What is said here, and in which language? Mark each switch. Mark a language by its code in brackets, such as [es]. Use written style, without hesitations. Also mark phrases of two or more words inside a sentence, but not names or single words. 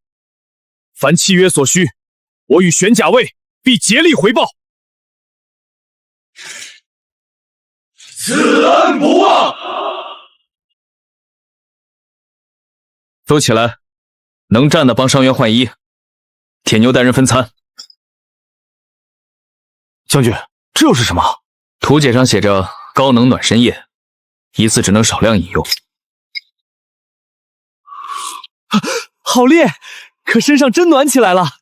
[zh] 凡契約所需，我與玄甲衛必竭力回報。此恩不忘。都起来，能站的幫傷員換衣。鐵牛帶人分餐。將軍，這又是什麼？圖解上寫着高能暖身液，一次只能少量飲用。好烈，可身上真暖起來了。